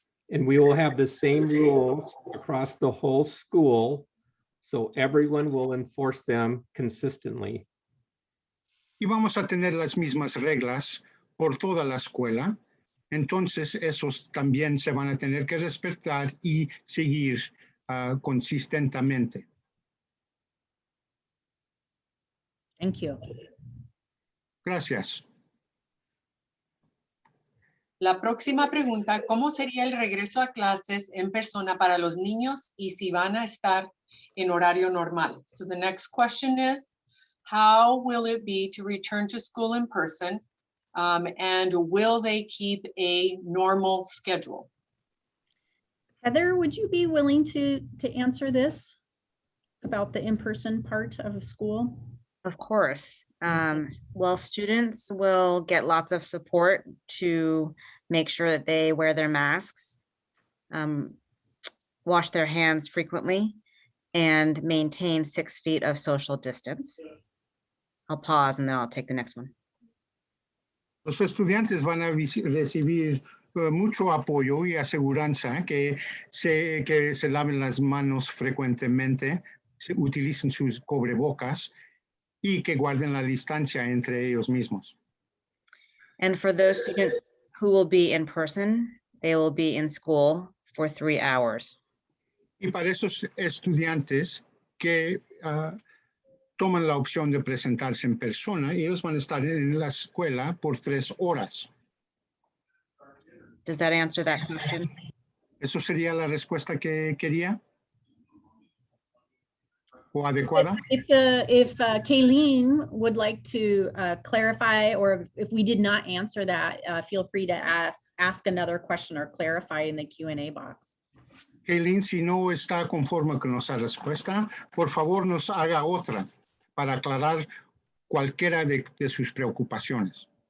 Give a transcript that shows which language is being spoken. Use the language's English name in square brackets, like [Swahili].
[English] And we will have the same rules across the whole school, so everyone will enforce them consistently. [Spanish] Y vamos a tener las mismas reglas por toda la escuela. Entonces, esos también se van a tener que respetar y seguir consistentemente. [English] Thank you. [Spanish] Gracias. La próxima pregunta, ¿cómo sería el regreso a clases en persona para los niños y si van a estar en horario normal? [English] So the next question is, how will it be to return to school in person, and will they keep a normal schedule? Heather, would you be willing to answer this about the in-person part of school? Of course. Well, students will get lots of support to make sure that they wear their masks, wash their hands frequently, and maintain 6 feet of social distance. I'll pause and then I'll take the next one. [Spanish] Los estudiantes van a recibir mucho apoyo y aseguranza que se laven las manos frecuentemente, se utilicen sus cubrebocas y que guarden la distancia entre ellos mismos. [English] And for those students who will be in person, they will be in school for 3 hours. [Spanish] Y para esos estudiantes que toman la opción de presentarse en persona, ellos van a estar en la escuela por 3 horas. [English] Does that answer that question? [Spanish] ¿Eso sería la respuesta que quería? ¿O adecuada? [English] If Kayleen would like to clarify, or if we did not answer that, feel free to ask another question or clarify in the Q&A box. [Spanish] Kayleen, si no está conforme con nuestra respuesta, por favor nos haga otra para aclarar cualquiera de sus preocupaciones.